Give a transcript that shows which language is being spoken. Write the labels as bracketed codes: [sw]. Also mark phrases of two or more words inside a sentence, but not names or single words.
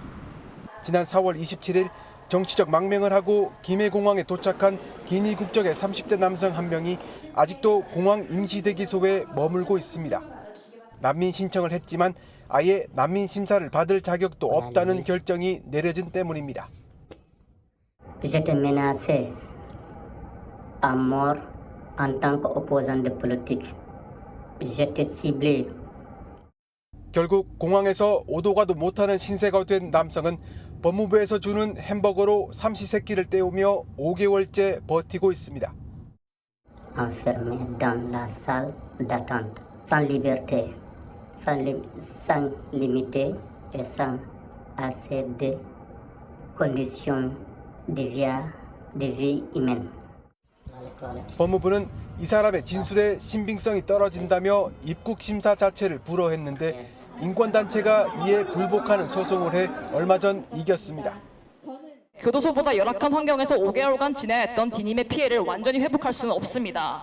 [ko] 지난 4월 27일 정치적 망명을 하고 김해 공항에 도착한 기니 국적의 30대 남성 한 명이 아직도 공항 임시대기소에 머물고 있습니다. 난민 신청을 했지만 아예 난민 심사를 받을 자격도 없다는 결정이 내려진 때문입니다. [fr] J'étais menacé à mort en tant qu'opposant politique. J'étais ciblé. [ko] 결국 공항에서 오도 가도 못하는 신세가 된 남성은 법무부에서 주는 햄버거로 삼시세끼를 때우며 5개월째 버티고 있습니다. [fr] Enfermé dans la salle d'attente, sans liberté, sans limite et sans assez de conditions de vie humaine. [ko] 법무부는 이 사람의 진술의 신빙성이 떨어진다며 입국 심사 자체를 불허했는데 인권단체가 이에 불복하는 소송을 해 얼마 전 이겼습니다. 교도소보다 열악한 환경에서 5개월간 지내했던 디님의 피해를 완전히 회복할 수는 없습니다.